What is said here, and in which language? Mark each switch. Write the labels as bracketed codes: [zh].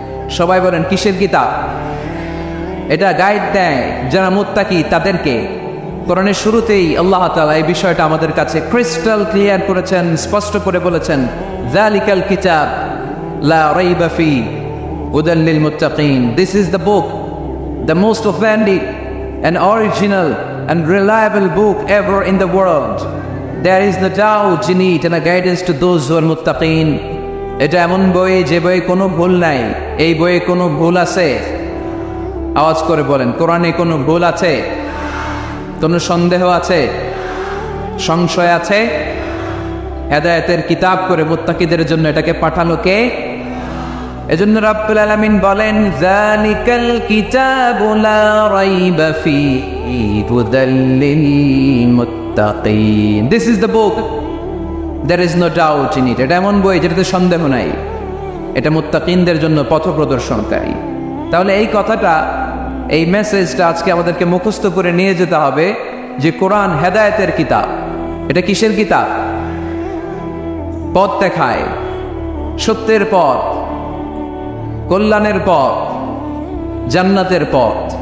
[bn] সবাই বলেন কিসের কিতাব? এটা গাইড দেয় যারা মুত্তাকি তাদেরকে। কোরআনের শুরুতেই আল্লাহ তাআলা এই বিষয়টা আমাদের কাছে [en] crystal clear [bn] করেছেন, স্পষ্ট করে বলেছেন, [ar] যালিকাল কিতাব লা রাইবা ফি হুদাল লিল মুত্তাকিন। [en] This is the book, the most authentic and original and reliable book ever in the world. There is no doubt in it and a guidance to those who are muttaqin. [bn] এটা এমন বই যে বইয়ে কোনো ভুল নাই। এই বইয়ে কোনো ভুল আছে? আওয়াজ করে বলেন, কোরআনে কোনো ভুল আছে? কোনো সন্দেহ আছে? সংশয় আছে? হেদায়েতের কিতাব করে মুত্তাকিদের জন্য এটাকে পাঠালো কে? এজন্য রাব্বুল আলামিন বলেন, [ar] যালিকাল কিতাবু লা রাইবা ফীহি হুদাল লিল মুত্তাকিন। [en] This is the book, there is no doubt in it. [bn] এটা এমন বই যেটাতে সন্দেহ নাই। এটা মুত্তাকিনদের জন্য পথ প্রদর্শনকারী। তাহলে এই কথাটা, এই মেসেজটা আজকে আমাদেরকে মুখস্থ করে নিয়ে যেতে হবে যে কোরআন হেদায়েতের কিতাব। এটা কিসের কিতাব? পথ দেখায়, সত্যের পথ, কল্যাণের পথ, জান্নাতের পথ।